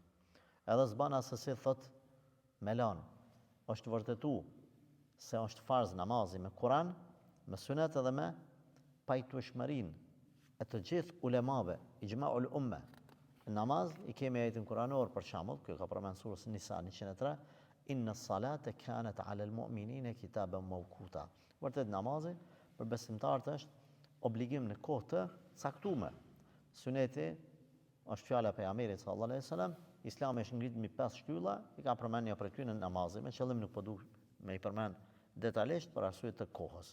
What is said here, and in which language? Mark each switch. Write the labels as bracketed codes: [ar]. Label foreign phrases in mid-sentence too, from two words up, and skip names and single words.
[sq] Edhe s'bana se si thot Melan, është vërtetu se është farz namazi me Kur'an, me sunet edhe me pajtueshmërinë e të gjithë ulemave, [ar] إجماع الأمة. [sq] Në namaz i kemi ajetin kuranor për shembull, kjo ka përmend surës Nisa 103, [ar] إن الصلاة كانت على المؤمنين كتابا موقوتا. [sq] Vërtet namazi për besimtarët është obligim në kohë të caktuar. Suneti është fjala e pejgamberit [ar] صلى الله عليه وسلم, [sq] Islami është ngritur mbi 5 shtylla, i ka përmendur për ty në namazin, me qëllim nuk po du me i përmend detajisht për arsye të kohës.